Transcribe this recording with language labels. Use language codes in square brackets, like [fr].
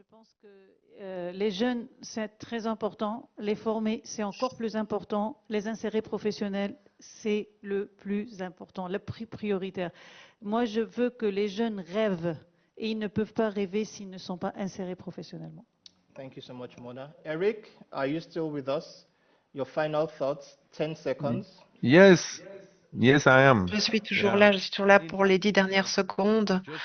[fr] Je pense que les jeunes, c'est très important. Les former, c'est encore plus important. Les insérer professionnels, c'est le plus important, le prioritaire. Moi, je veux que les jeunes rêvent et ils ne peuvent pas rêver s'ils ne sont pas insérés professionnellement. [en] Thank you so much, Mona. Eric, are you still with us? Your final thoughts, 10 seconds. Yes, yes, I am. [fr] Je suis toujours là, je suis toujours là pour les 10 dernières secondes.